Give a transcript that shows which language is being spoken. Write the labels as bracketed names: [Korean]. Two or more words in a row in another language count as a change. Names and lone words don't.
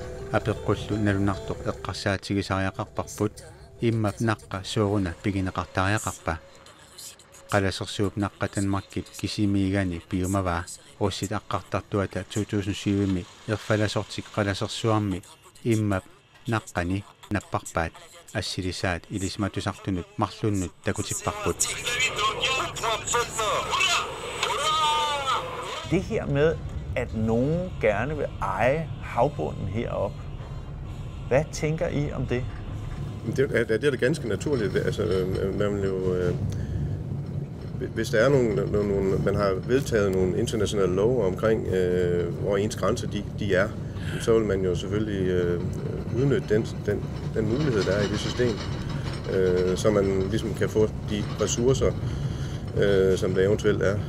[Kalaallisut] apeqqullu nalunartoq eqqarsaatigisariaqarparput immap naqqa suuruna piginneqartariaqarpa qalasersuup naqqatanmarkit kisimigani piumavaa ussit aqqartartuata 2007-mi erfalasortik qalasersuarmi immap naqqani napparpaat assilisaat ilisimatusartunut marlunnut takutipparput. [Danish] Det her med, at nogen gerne vil eje havbunden heroppe, hvad tænker I om det? Det er da ganske naturligt. Altså, man vil jo, hvis der er nogle, man har vedtaget nogle internationale love omkring, hvor ens grænser de er, så vil man jo selvfølgelig udnytte den mulighed, der er i det system, så man ligesom kan få de ressourcer, som der eventuelt er.